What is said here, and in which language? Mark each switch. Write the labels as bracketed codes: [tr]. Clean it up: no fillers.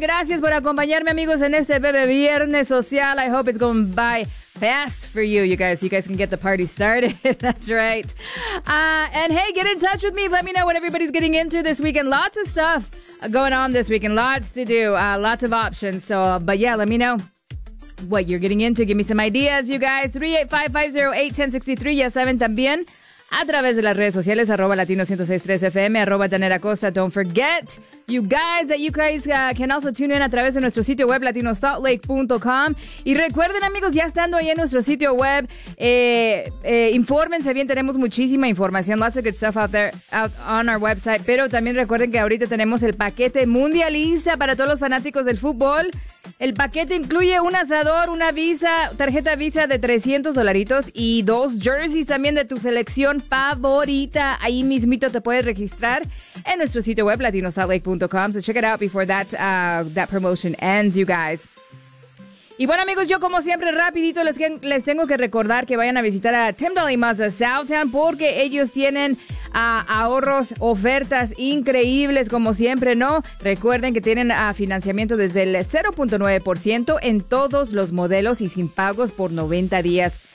[es] Gracias por acompañarme, amigos, en este bebé viernes social. [en] I hope it's going by fast for you, you guys. You guys can get the party started. That's right. And hey, get in touch with me. Let me know what everybody's getting into this weekend. Lots of stuff going on this weekend. Lots to do. Lots of options. But yeah, let me know what you're getting into. Give me some ideas, you guys. 385-508-1063. [es] Ya saben también a través de las redes sociales, arroba latino1063FM, arroba taneracosa. [en] Don't forget, you guys, that you guys can also tune in [es] a través de nuestro sitio web, [en] latinosaltlake.com. [es] Y recuerden, amigos, ya estando ahí en nuestro sitio web, infórmense bien, tenemos muchísima información, [en] lots of good stuff out there out on our website. [es] Pero también recuerden que ahorita tenemos el paquete mundialista para todos los fanáticos del fútbol. El paquete incluye un asador, una visa, tarjeta visa de $300 y dos jerseys también de tu selección favorita. Ahí mismito te puedes registrar en nuestro sitio web, latinosaltlake.com. [en] So check it out before that, that promotion ends, you guys. [es] Y bueno, amigos, yo como siempre, rapidito les tengo que recordar que vayan a visitar a Tyndall y Mazda Southtown porque ellos tienen ahorros, ofertas increíbles, como siempre, ¿no? Recuerden que tienen financiamiento desde el 0.9% en todos los modelos y sin pagos por 90 días.